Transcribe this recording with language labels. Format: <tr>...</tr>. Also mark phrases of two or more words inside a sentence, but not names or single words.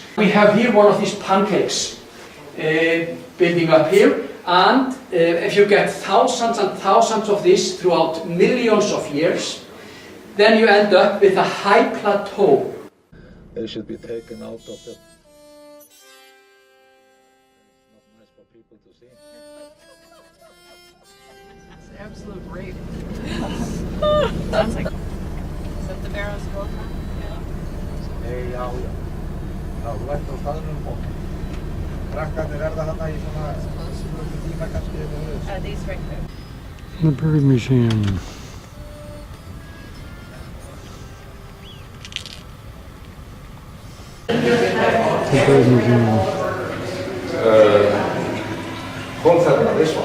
<en>We have here one of these pancakes building up here, and if you get thousands and thousands of these throughout millions of years, then you end up with a high plateau. They should be taken out of the... It's not nice for people to see. It's an absolute rape. Sounds like... Is that the Barrows Gold Mine?</en> <is>Nei, já. Já, þú ert á staðnum og krakkarnir verða þarna í svona tíma kannski.</is> <en>These right there. The Bird Museum. The Bird Museum. Confirm this one.</en>